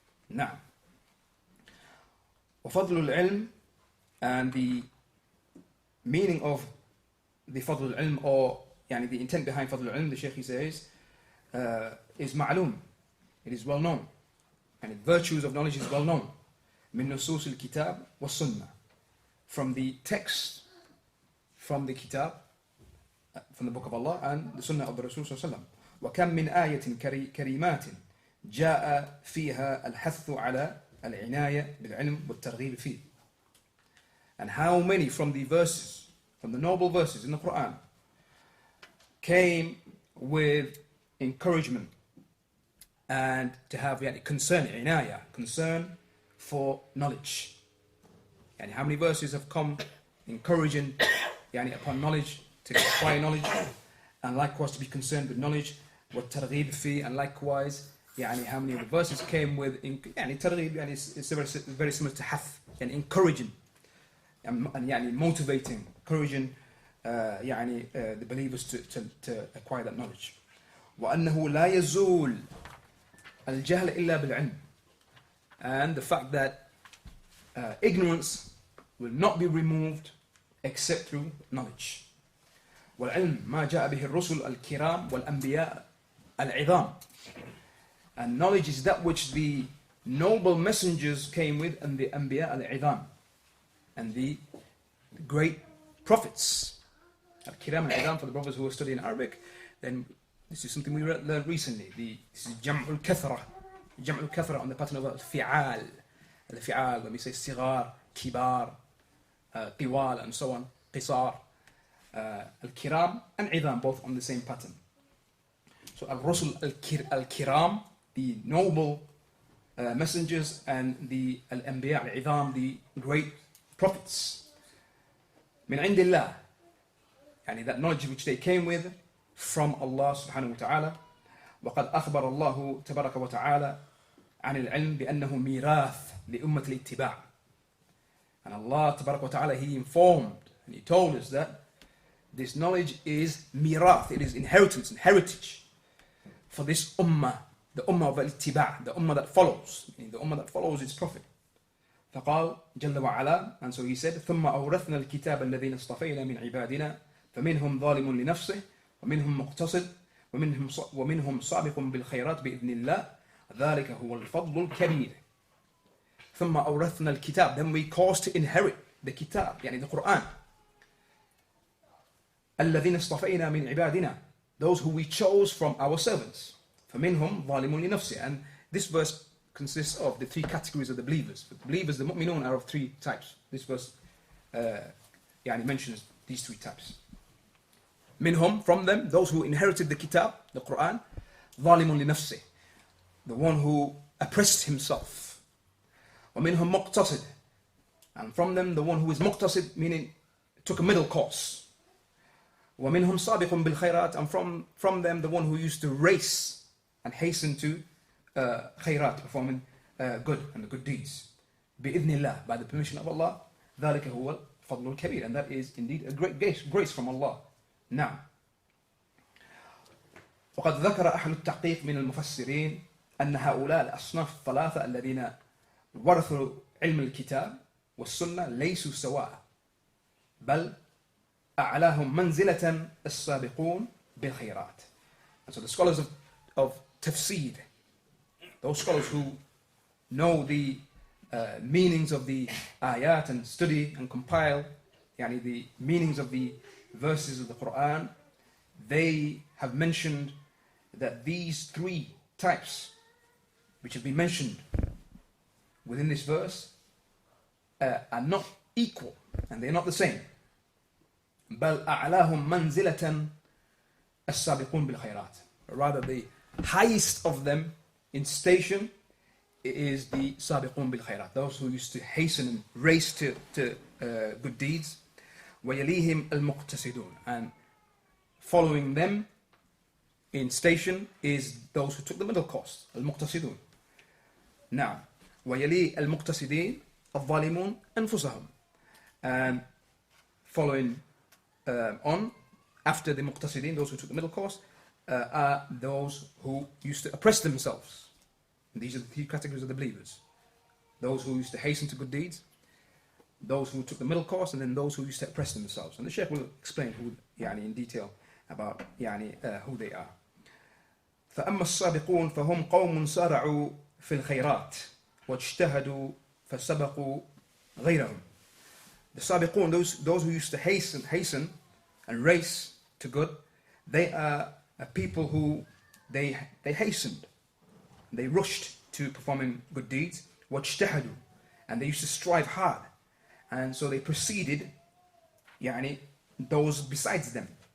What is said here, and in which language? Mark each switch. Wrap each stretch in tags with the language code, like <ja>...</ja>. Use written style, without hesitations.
<en>Now,</en> <ar>وَفَضْلُ الْعِلْمِ,</ar> <en>and the meaning of the فضل العلم, or the intent behind فضل العلم, the Shaykh, he says, is ma'lum. It is well known, and the virtues of knowledge is well known.</en> <ar>من نصوص الكتاب والسنة,</ar> <en>from the text, from the kitab, from the book of Allah and the sunnah of the Rasul</en> <ar>صلى الله عليه وسلم. وكم من آية كريمات جاء فيها الحث على العناية بالعلم والترغيب فيه.</ar> <en>And how many from the verses, from the noble verses in the Quran, came with encouragement and to have concern, inaya, concern for knowledge. And how many verses have come encouraging upon knowledge, to acquire knowledge, and likewise to be concerned with knowledge,</en> <ar>والترغيب فيه,</ar> <en>and likewise how many of the verses came with targhib, it's very similar to hath, and encouraging and motivating, encouraging the believers to acquire that knowledge.</en> <ar>وأنه لا يزول الجهل إلا بالعلم,</ar> <en>and the fact that ignorance will not be removed except through knowledge.</en> <ar>وَالْعِلْمُ مَا جَاءَ بِهِ الرُّسُلُ الْكِرَامُ وَالْأَنْبِيَاءُ الْعِظَامُ.</ar> <en>And knowledge is that which the noble messengers came with, and the Anbiya al-Idham, and the great prophets. Al-Kiram al-Idham, for the brothers who are studying Arabic, then this is something we learned recently. This is Jam'u al-Kathra. Jam'u al-Kathra on the pattern of al-Fi'al. Al-Fi'al, when we say Sigar, Kibar, Tiwal, and so on, Qisar. Al-Kiram and Idham, both on the same pattern. So al-Rusul al-Kiram, the noble messengers, and the al-Anbiya al-Idham, the great prophets. Min indillah, yani that knowledge which they came with from Allah subhanahu wa ta'ala.</en> <ar>وقد أخبر الله تبارك وتعالى عن العلم بأنه ميراث لأمة الاتباع.</ar> <en>And Allah</en> <ar>تبارك وتعالى,</ar> <en>He informed and He told us that this knowledge is mirath, it is inheritance and heritage for this ummah, the ummah of al-ittiba', the ummah that follows, the ummah that follows its prophet.</en> <ar>فقال جل وعلا,</ar> <en>and so he said,</en> <ar>ثم أورثنا الكتاب الذين اصطفينا من عبادنا فمنهم ظالم لنفسه ومنهم مقتصد ومنهم سابق بالخيرات بإذن الله ذلك هو الفضل الكبير. ثم أورثنا الكتاب,</ar> <en>then we caused to inherit the kitab, يعني the Quran.</en> <ar>الذين اصطفينا من عبادنا,</ar> <en>those who we chose from our servants.</en> <ar>فمنهم ظالم لنفسه,</ar> <en>and this verse consists of the three categories of the believers. The believers, the mu'minun, are of three types. This verse mentions these three types. Minhum, from them, those who inherited the kitab, the Quran.</en> <ar>ظالم لنفسه,</ar> <en>the one who oppressed himself.</en> <ar>ومنهم مقتصد,</ar> <en>and from them the one who is muqtasid, meaning took a middle course.</en> <ar>ومنهم سابق بالخيرات,</ar> <en>and from them the one who used to race and hasten to khayrat, performing good and the good deeds.</en> <ar>بإذن الله,</ar> <en>by the permission of Allah.</en> <ar>ذلك هو الفضل الكبير,</ar> <en>and that is indeed a great grace from Allah.</en> <ar>Now, وقد ذكر أهل التحقيق من المفسرين أن هؤلاء الأصناف الثلاثة الذين ورثوا علم الكتاب والسنة ليسوا سواء بل أعلاهم منزلة السابقون بالخيرات.</ar> <en>And so the scholars of tafsir, those scholars who know the meanings of the ayat and study and compile the meanings of the verses of the Quran, they have mentioned that these three types which have been mentioned within this verse are not equal, and they're not the same.</en> <ar>بل أعلاهم منزلة السابقون بالخيرات.</ar> <en>Rather, the highest of them in station is the</en> <ar>سابقون بالخيرات,</ar> <en>those who used to hasten and race to good deeds.</en> <ar>ويليهم المقتصدون,</ar> <en>and following them in station is those who took the middle course, المقتصدون. Now,</en> <ar>ويلي المقتصدين الظالمون أنفسهم,</ar> <en>and following on after the muqtasidin, those who took the middle course, are those who used to oppress themselves. And these are the three categories of the believers: those who used to hasten to good deeds, those who took the middle course, and then those who used to oppress themselves. And the Shaykh will explain who, in detail about who they are.</en> <ar>فأما السابقون فهم قوم سارعوا في الخيرات واجتهدوا فسبقوا غيرهم.</ar> <en>The sabiqun, those who used to hasten and race to good, they are people who they hastened, they rushed to performing good deeds.</en> <ar>واجتهدوا,</ar> <en>and they used to strive hard, and so they preceded those besides them.</en>